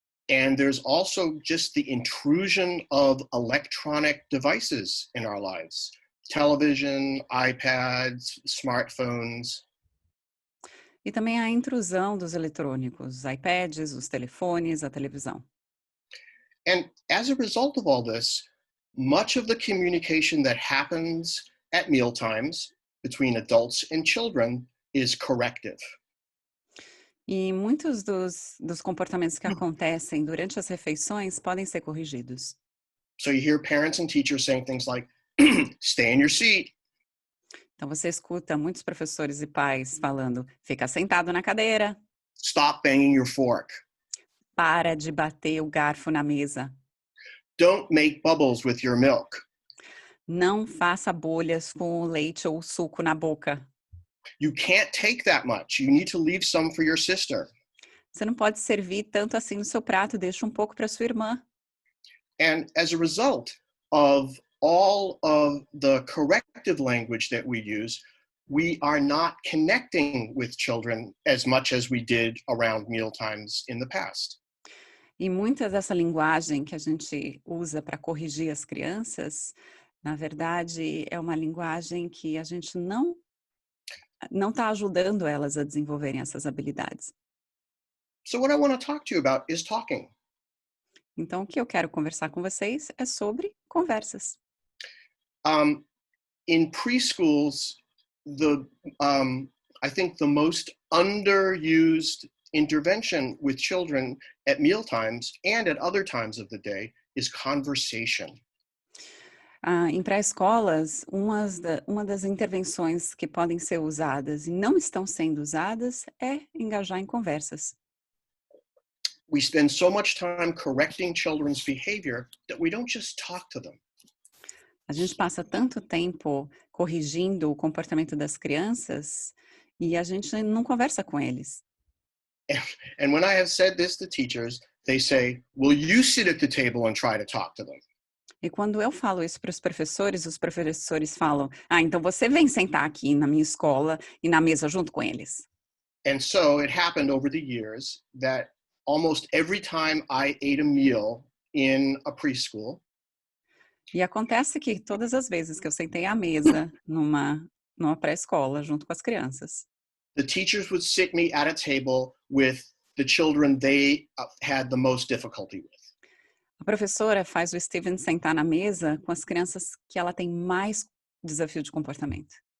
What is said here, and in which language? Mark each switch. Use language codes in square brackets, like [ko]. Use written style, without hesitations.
[en] And there's also just the intrusion of electronic devices in our lives. Television, iPads, smartphones. [pt] E também a intrusão dos eletrônicos, os iPads, os telefones, a televisão. [en] And as a result of all this, much of the communication that happens at mealtimes between adults and children is corrective. [pt] E muitos dos comportamentos que acontecem durante as refeições podem ser corrigidos. [en] So you hear parents and teachers saying things like, stay in your seat. [pt] Então você escuta muitos professores e pais falando, fica sentado na cadeira. [en] Stop banging your fork. [pt] Para de bater o garfo na mesa. [en] Don't make bubbles with your milk. [pt] Não faça bolhas com o leite ou o suco na boca. [en] You can't take that much. You need to leave some for your sister. [pt] Você não pode servir tanto assim no seu prato, deixa um pouco para sua irmã. [en] And as a result of all of the corrective language that we use, we are not connecting with children as much as we did around mealtimes in the past. [pt] E muita dessa linguagem que a gente usa para corrigir as crianças, na verdade, é uma linguagem que a gente não está ajudando elas a desenvolverem essas habilidades. [en] So what I want to talk to you about is talking. [pt] Então, o que eu quero conversar com vocês é sobre conversas. [en] In preschools, I think the most underused intervention with children at mealtimes and at other times of the day is conversation. [pt] Em pré-escolas, uma das intervenções que podem ser usadas e não estão sendo usadas é engajar em conversas. [en] We spend so much time correcting children's behavior that we don't just talk to them. [pt] A gente passa tanto tempo corrigindo o comportamento das crianças e a gente não conversa com eles. [en] And when I have said this to teachers, they say, "Will you sit at the table and try to talk to them?" [pt] E quando eu falo isso para os professores falam, então você vem sentar aqui na minha escola e na mesa junto com eles. [en] And so it happened over the years that almost every time I ate a meal in a preschool, [pt] E acontece que todas as vezes que eu sentei à mesa numa pré-escola junto com as crianças, [en] the teachers would sit me at a table with the children they had the most difficulty with. [pt] a professora faz o Steven sentar na mesa com as crianças que ela tem mais desafio de comportamento.